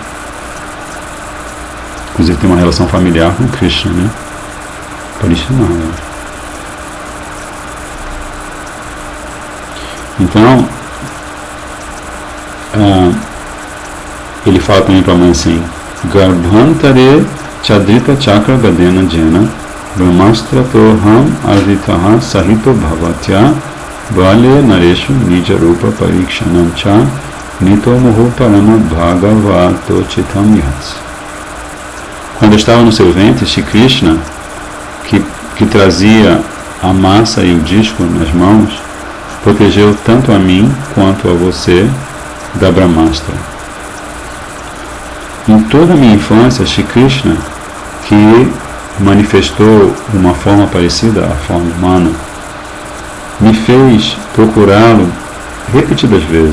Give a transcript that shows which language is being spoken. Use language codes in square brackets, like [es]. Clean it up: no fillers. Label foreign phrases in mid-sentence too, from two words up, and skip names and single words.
[pt] Inclusive tem uma relação familiar com Krishna, né? Parishit Maharaj. Então, ele fala também para a mãe assim: [sa] Garbhantare Chadrita Chakra Gadena Jena Brahmastra Toham Avitaha Sahito Bhavatya Vale Nareshu Nija Rupa Parikshanam Cha Nito Moho Parama Bhagavato Chitam Yats. [pt] Quando eu estava no seu ventre, Shri Krishna, que trazia a massa e o disco nas mãos, protegeu tanto a mim quanto a você da Brahmastra. Em toda a minha infância, Shri Krishna, que manifestou uma forma parecida à forma humana, me fez procurá-lo repetidas vezes.